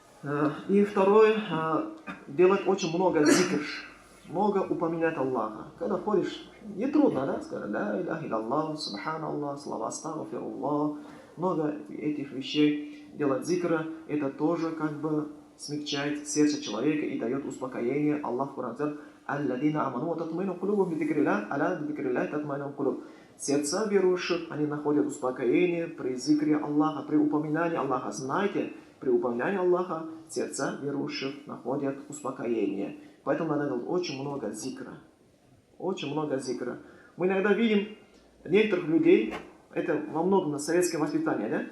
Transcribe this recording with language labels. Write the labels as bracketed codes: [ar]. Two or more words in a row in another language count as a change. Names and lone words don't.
[ru] И второе, делать очень много зикр, много упоминать Аллаха. Когда ходишь, не трудно, да, сказать, [ar] لا إله إلا الله سبحان الله, [ru] слова астагфируллах, много этих вещей. Делать зикра, это тоже как бы смягчает сердце человека и дает успокоение. Аллах в Коране говорит, [ar] الذين آمنوا وتطمئن قلوبهم بذكر الله ألا بذكر الله تطمئن القلوب. [ru] Сердца верующих, они находят успокоение при зикре Аллаха, при упоминании Аллаха. Знаете, при упоминании Аллаха сердца верующих находят успокоение. Поэтому надо делать очень много зикра. Очень много зикра. Мы иногда видим некоторых людей, это во многом на советское воспитание, да?